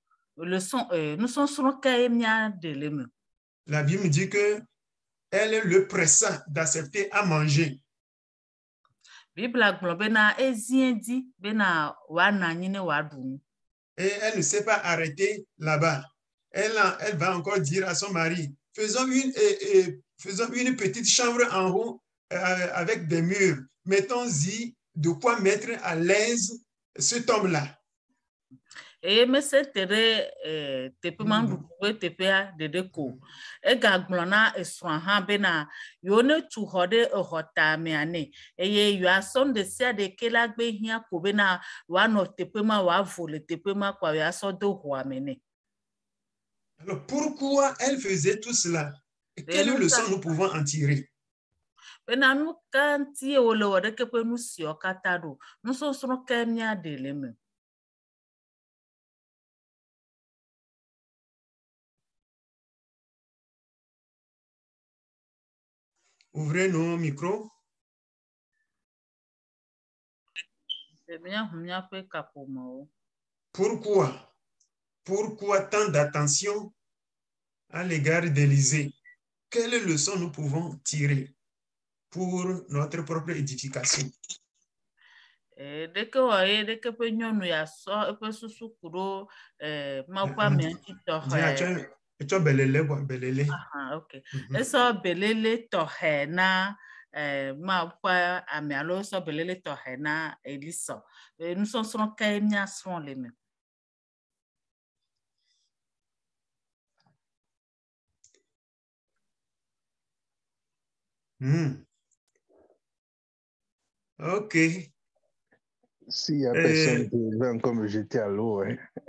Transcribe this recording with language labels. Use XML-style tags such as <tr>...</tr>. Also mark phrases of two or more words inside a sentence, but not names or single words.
<ee>Nusɔsrɔ̃ ke ye miaɖe le me.</ee> <fr>La Bible dit que elle le pressa d'accepter à manger.</fr> <ee>Bibla gblɔ bena ezie di bena wòanɔ anyi ne wòaɖu nu.</ee> <fr>Et elle ne s'est pas arrêtée là-bas. Elle va encore dire à son mari, faisons une petite chambre en haut avec des murs. Mettons-y de quoi mettre à l'aise cet homme-là.</fr> <ee>Eye mese te ɖe teƒe ma nuɖuɖu ƒe teƒea ɖeɖe ko. Egagblɔ na esrɔ̃a hã bena yewo ne tu xɔ ɖe exɔ tamea nɛ eye yewoasɔ nu ɖe sia ɖe ke la gbe hiã ko bena wòanɔ teƒe ma wòavo le teƒe ma koa yewoasɔ do xɔa me nɛ.</ee> <fr>Alors pourquoi elle faisait tout cela? Quelle leçon nous pouvons en tirer?</fr> <ee>Bena nu ka ŋuti ye wòle wɔ ɖeke ƒe nu siawo katã ɖo. Nusɔsrɔ̃ ke miaɖe le me.</ee> <fr>Ouvrez nos micros. Pourquoi tant d'attention à l'égard d'Élisée? Quelles leçons nous pouvons tirer pour notre propre édification?</fr> <ee>Ɖeke wɔ ye ɖeke ƒe nyɔnu ya sɔ eƒe susu ku ɖo Mawu ƒe amea ŋuti tɔxɛ. Etsɔ belele quoi, belele. Ok. Esɔ belele tɔxɛ na Mawu ƒe ame alo esɔ belele tɔxɛ na Elisa. Nusɔsrɔ̃ ke miasrɔ̃ le me. Ok.</ee> <fr>S'il n'y a personne qui veut encore me jeter à l'eau, hein.</fr>